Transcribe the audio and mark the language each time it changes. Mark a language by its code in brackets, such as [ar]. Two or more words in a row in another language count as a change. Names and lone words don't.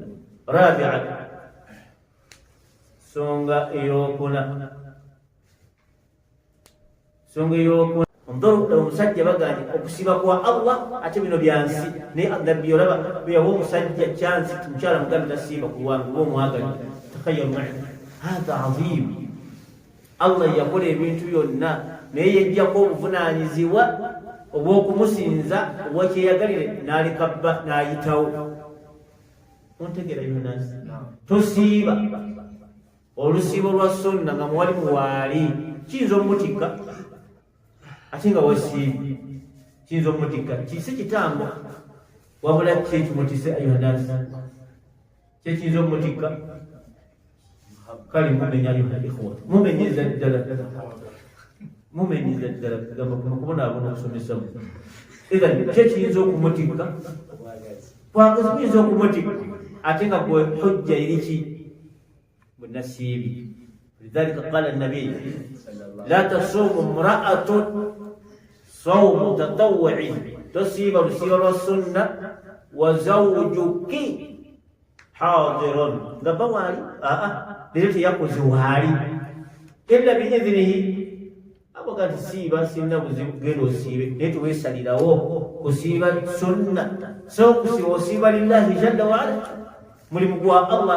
[lg] rabi'an, songa eyokuna, omusajja bagandi okusiba kwa Allah ate bino byansi, naye nabbi olaba bweyawa omusajja kyansi mukyala mugambi tasiiba ku lwange lw'omwagali. [ar] takhayyal ma'i hadha azim, [lg] Allah yakola ebintu byonna naye yejjako obuvunaanyizibwa obw'okumusinza obw'ekyeyagalire n'aleka bba n'ayitawo. ontegera yonasi, tosiiba olusiibo lwa sunna nga muwali muwaali, kiyinza omutikka ate nga wasiibye, kiyinza omutikka, kisi kitambo wabula kyekimutise ayonasi, kyekiyinza omutikka. kale mumenya [ar] ayuha ikhwa, [lg] mumenyeza ddala, mumenyeza ddala, gamba kubonaabona okusomesa. idhan kyekiyinza okumutikka, bwagazi kiyinza okumutikka ate nga gwe hujja eriki bunasiibi. [ar] lidhalika qala nabiy la tasuumu imra'atun sawmu tatawwu'in, [lg] tosiiba lusiiba lwa sunna, [ar] wa zawjuki hadirun, [lg] nga bawaali leero teyakoze waali, [ar] illa biidhnihi, [lg] abaga nti siiba sirina buzibu, genda osiibe, naye teweesalirawo kusiiba sunna, so kusiiba osiiba [ar] lillahi jalla waala, [lg] mulimu gwa Allah.